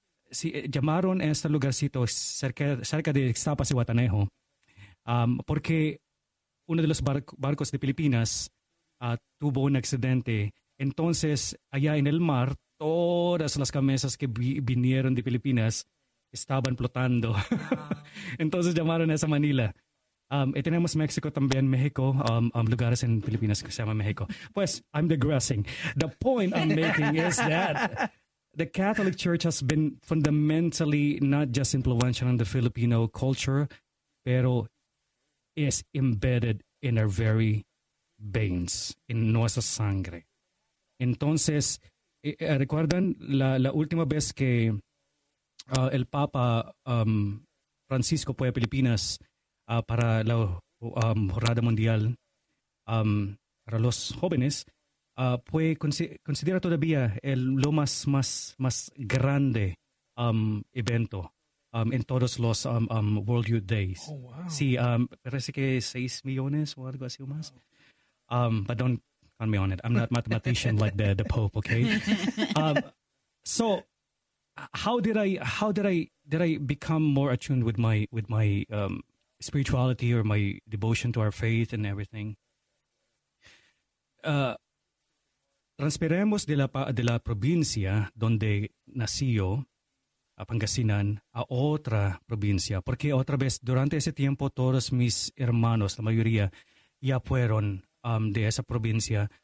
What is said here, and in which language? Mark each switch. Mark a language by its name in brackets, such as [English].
[Spanish] Sí, llamaron a este lugarcito cerca de Ixtapa, Zihuatanejo, porque uno de los barcos de Filipinas tuvo un accidente. Entonces, allá en el mar, todas las camisas que vinieron de Filipinas estaban flotando. Entonces llamaron a esa Manila. Y tenemos México también, México, lugares en Filipinas que se llama México. [English] Pues, I'm digressing. The point I'm making is that the Catholic Church has been fundamentally not just influential in the Filipino culture, pero is embedded in our very veins, in [Spanish] nuestra sangre. Entonces, ¿recuerdan la última vez que el Papa Francisco fue a Filipinas para la Jornada Mundial para los jóvenes? Considera todavía lo más grande evento en todos los World Youth Days. [English] Oh, wow. [Spanish] Sí, parece que 6 millones o algo así o más. [English] But don't count me on it. I'm not a mathematician like the Pope, okay? So how did I become more attuned with my spirituality or my devotion to our faith and everything? [Spanish] Transferemos de la provincia donde nací yo, a Pangasinan, a otra provincia. Porque otra vez, durante ese tiempo, todos mis hermanos, la mayoría, ya fueron de esa provincia.